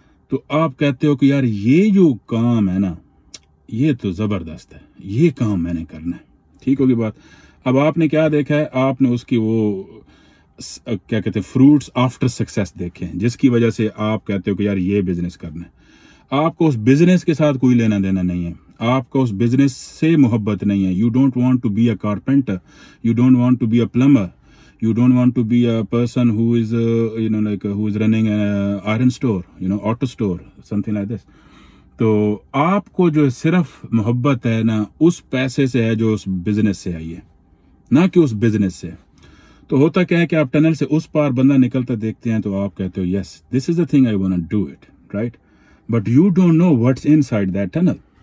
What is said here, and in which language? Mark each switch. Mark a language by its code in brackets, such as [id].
[hi] तो आप कहते हो कि यार ये जो काम है ना, ये तो ज़बरदस्त है, ये काम मैंने करना है। ठीक होगी बात। अब आपने क्या देखा है, आपने उसकी वो क्या कहते हैं [en] fruits after success [hi] देखे हैं, जिसकी वजह से आप कहते हो कि यार ये बिजनेस करना है। आपको उस बिजनेस के साथ कोई लेना देना नहीं है, आपको उस बिजनेस से मोहब्बत नहीं है। [en] You don't want to be a carpenter, you don't want to be a plumber, you don't want to be a person who is who is running an iron store, auto store, something like this. [hi] तो आपको जो सिर्फ मोहब्बत है ना उस पैसे से है जो उस बिजनेस से आई है, ना कि उस बिजनेस से। तो होता क्या है कि आप टनल से उस पार बंदा निकलता देखते हैं तो आप कहते हो [en] Yes this is the thing I want to do it, right, but you don't know what's inside that tunnel.